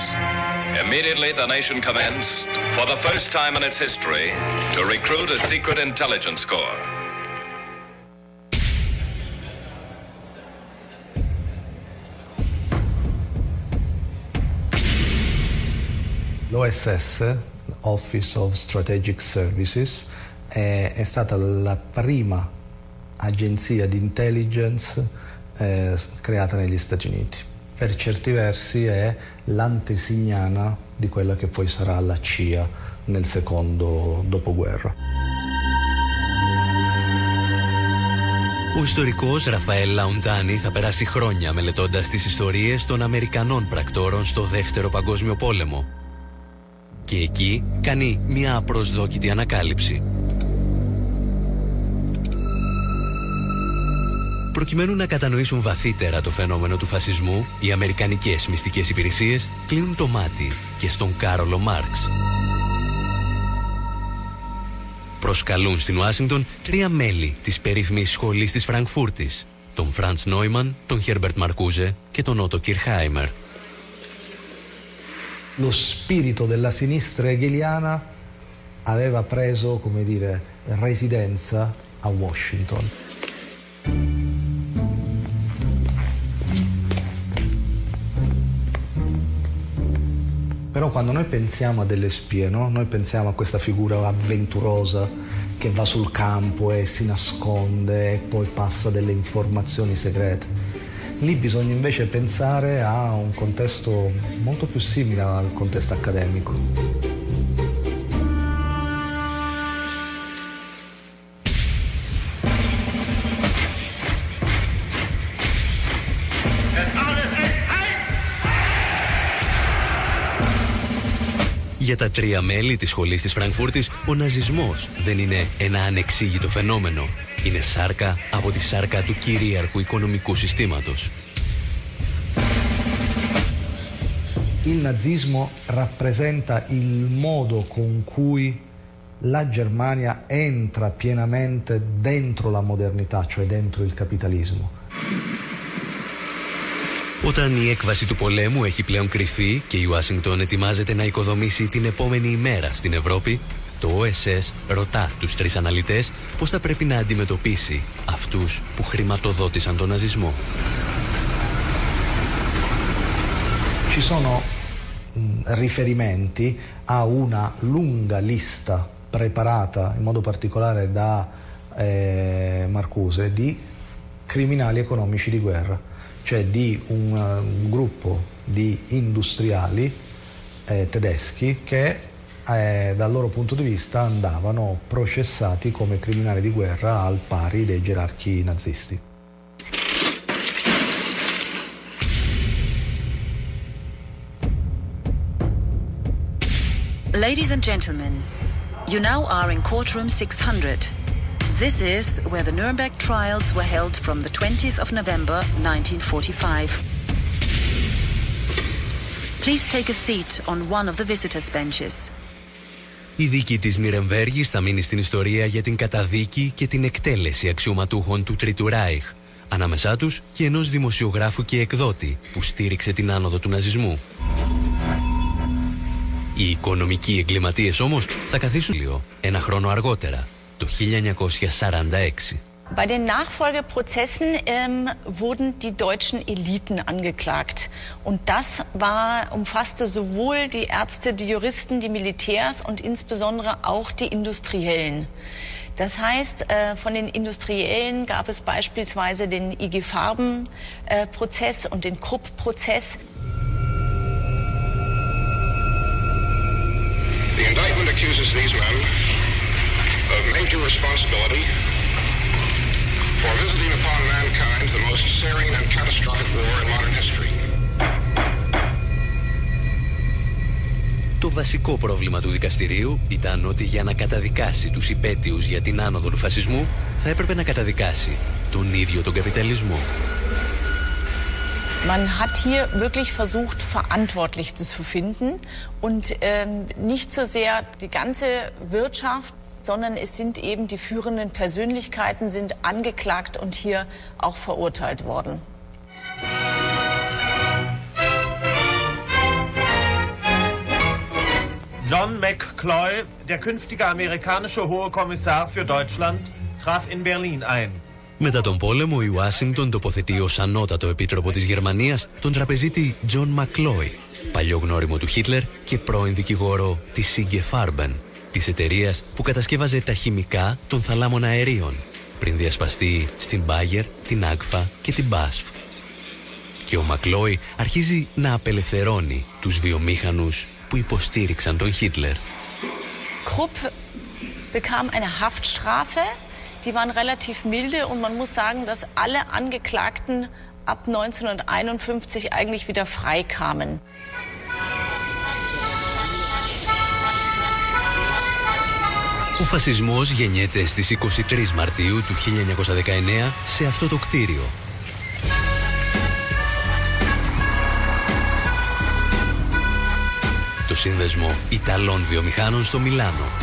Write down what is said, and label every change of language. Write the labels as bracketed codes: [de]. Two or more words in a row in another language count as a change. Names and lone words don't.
[en] Immediately, the nation commenced, for the first time in its history, to recruit a secret intelligence corps. [it] L'OSS, Office of Strategic Services, è stata la prima agenzia di intelligence creata negli Stati Uniti. Per certi versi è l'antesignana di quella che poi sarà la CIA nel secondo dopoguerra. [el] Ο ιστορικός Ραφαέλ Λαουντάνι θα περάσει χρόνια μελετώντας τις ιστορίες των Αμερικανών πρακτόρων στο Δεύτερο Παγκόσμιο Πόλεμο. Και εκεί κάνει μια απροσδόκητη ανακάλυψη. Προκειμένου να κατανοήσουν βαθύτερα το φαινόμενο του φασισμού, οι αμερικανικές μυστικές υπηρεσίες κλείνουν το μάτι και στον Κάρολο Μάρξ. Προσκαλούν στην Ουάσιγκτον 3 μέλη της περίφημης σχολής της Φραγκφούρτης, τον Φραντς Νόιμαν, τον Χέρμπερτ Μαρκούζε και τον Ότο Κιρχάιμερ. [it] Lo spirito della sinistra hegeliana aveva preso, come dire, residenza a Washington. Però quando noi pensiamo a delle spie, no? Noi pensiamo a questa figura avventurosa che va sul campo e si nasconde e poi passa delle informazioni segrete. Lì bisogna invece pensare a un contesto molto più simile al contesto accademico. [el] Για τα 3 μέλη της σχολής της Φραγκφούρτης, ο ναζισμός δεν είναι ένα ανεξήγητο φαινόμενο. Είναι σάρκα από τη σάρκα του κυρίαρχου οικονομικού συστήματος. [it] Il nazismo rappresenta il modo con cui la Germania entra pienamente dentro la modernità, cioè dentro il capitalismo. [el] Όταν η έκβαση του πολέμου έχει πλέον κρυφεί και η Ουάσιγκτον ετοιμάζεται να οικοδομήσει την επόμενη ημέρα στην Ευρώπη, το OSS ρωτά τους 3 αναλυτές πώς θα πρέπει να αντιμετωπίσει αυτούς που χρηματοδότησαν τον ναζισμό. [it] Ci sono riferimenti a una lunga lista preparata in modo particolare da Marcuse di criminali economici di guerra, cioè di un gruppo di industriali tedeschi che dal loro punto di vista andavano processati come criminali di guerra al pari dei gerarchi nazisti. [en] Ladies and gentlemen, you now are in courtroom 600. This is where the Nuremberg trials were held from the 20th of November 1945. Please take a seat on one of the visitors' benches. [el] Η δίκη της Νιρεμβέργης θα μείνει στην ιστορία για την καταδίκη και την εκτέλεση αξιωματούχων του Τρίτου Ράιχ, ανάμεσά τους και ενός δημοσιογράφου και εκδότη που στήριξε την άνοδο του ναζισμού. Οι οικονομικοί εγκληματίες όμως θα καθίσουν ένα χρόνο αργότερα, το 1946. [de] Bei den Nachfolgeprozessen wurden die deutschen Eliten angeklagt. Und das umfasste sowohl die Ärzte, die Juristen, die Militärs und insbesondere auch die Industriellen. Das heißt, von den Industriellen gab es beispielsweise den IG Farben-Prozess und den Krupp-Prozess. [en] The indictment accuses these men of major responsibility for visiting upon mankind the most searing and catastrophic war in modern history. [el] Το βασικό πρόβλημα του δικαστηρίου ήταν ότι για να καταδικάσει τους υπαίτιους για την άνοδο του φασισμού θα έπρεπε να καταδικάσει τον ίδιο τον καπιταλισμό. [de] Man hat hier wirklich versucht, Verantwortliche zu finden und nicht so sehr die ganze Wirtschaft, sondern es sind eben die führenden Persönlichkeiten sind angeklagt und hier auch verurteilt worden. John McCloy, der künftige amerikanische Hohe Kommissar für Deutschland, traf in Berlin ein. [el] Μετά τον πόλεμο, η Ουάσιγκτον τοποθετεί ως ανώτατο επίτροπο της Γερμανίας τον τραπεζίτη Τζον Μακλόι, παλιό γνώριμο του Χίτλερ και πρώην δικηγόρο της IG Farben, της εταιρείας που κατασκεύαζε τα χημικά των θαλάμων αερίων, πριν διασπαστεί στην Bayer, την Agfa και την BASF. Και ο Μακλόι αρχίζει να απελευθερώνει τους βιομήχανους που υποστήριξαν τον Χίτλερ. [de] Krupp bekam eine Haftstrafe, die waren relativ milde und man muss sagen, dass alle Angeklagten ab 1951 eigentlich wieder freikamen. [el] Ο φασισμός γεννιέται στις 23 Μαρτίου του 1919 σε αυτό το κτίριο. Το σύνδεσμο Ιταλών βιομηχάνων στο Μιλάνο.